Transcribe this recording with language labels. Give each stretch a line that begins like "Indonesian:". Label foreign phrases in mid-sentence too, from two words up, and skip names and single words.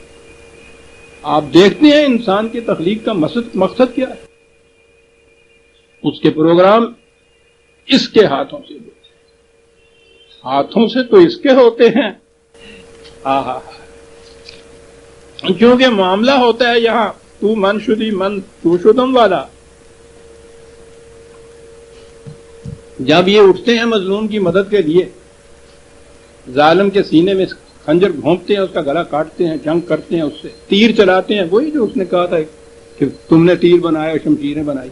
Urdu: آپ دیکھتے ہیں انسان کی تخلیق کا مقصد کیا ہے. اس کے پروگرام اس کے ہاتھوں سے ہوتے ہیں, ہاتھوں سے تو اس کے ہوتے ہیں. کیونکہ معاملہ ہوتا ہے یہاں تو
Persian: من شدی من تو شدم
Urdu: والا. جب یہ اٹھتے ہیں مظلوم کی مدد کے لیے, ظالم کے سینے میں خنجر گھونپتے ہیں, اس کا گلا کاٹتے ہیں, جنگ کرتے ہیں, اس سے تیر چلاتے ہیں, وہی جو اس نے کہا تھا کہ تم نے تیر بنایا شمشیریں بنائی.